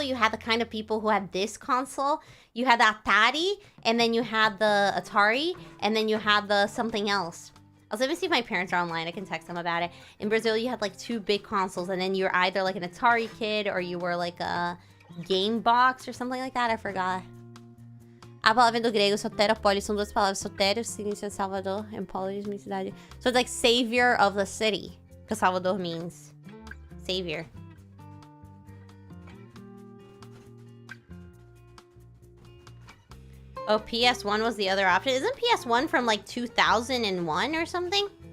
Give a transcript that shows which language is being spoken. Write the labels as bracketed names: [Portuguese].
[English] You had the kind of people who had this console. You had the Atari, and then you had the Atari, and then you had the something else. Let me see if my parents are online. I can text them about it. In Brazil, you had like two big consoles, and then you were either like an Atari kid or you were like a Game Box or something like that. I forgot. [Portuguese] A palavra vem do grego sotero, polis são duas palavras. Sotero significa Salvador [English] and polis means [Portuguese] cidade. [English] So it's like savior of the city, because Salvador means savior. Oh, PS1 was the other option. Isn't PS1 from like 2001 or something?